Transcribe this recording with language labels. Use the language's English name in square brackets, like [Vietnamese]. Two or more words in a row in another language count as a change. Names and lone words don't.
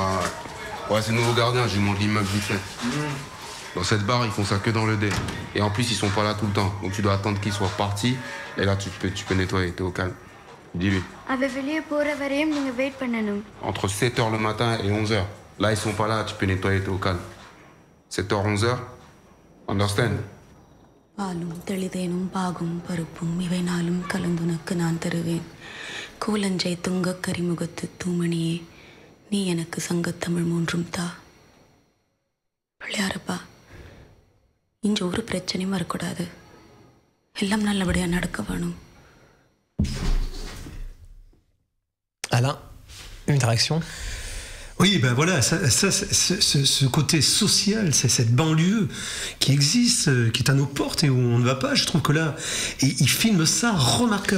[French] Ouais, c'est le nouveau gardien, j'ai monté l'immeuble vite fait. Dans cette barre, ils font ça que dans le dé. Et en plus, ils sont pas là tout le temps. Donc tu dois attendre qu'ils soient repartis. Et là, tu peux nettoyer, t'es au calme. Dis-lui. Entre 7h le matin et 11h. Là, ils sont pas là, tu peux nettoyer, t'es au calme. 7h, 11h. Understand? [Tamil] பாலும் தெளிதேனும் பாகும் பருப்பும் இவை நாளும் கலந்துனக்கு நான் தருவேன் கூலஞ்சை துங்கக் கரிமுகத்து தூமணியே நீ எனக்கு சங்கத்தமிழ் மூன்றும் தா பிள்ளையாரப்பா இங்க ஒரு பிரச்சனையும் வரக்கூடாது எல்லாம் நல்லபடியா நடக்க வேணும். [French] Alain, une réaction? Oui, ben voilà, ce côté social, c'est cette banlieue qui existe, qui est à nos portes et où on ne va pas. Je trouve que là, il filme ça remarquablement.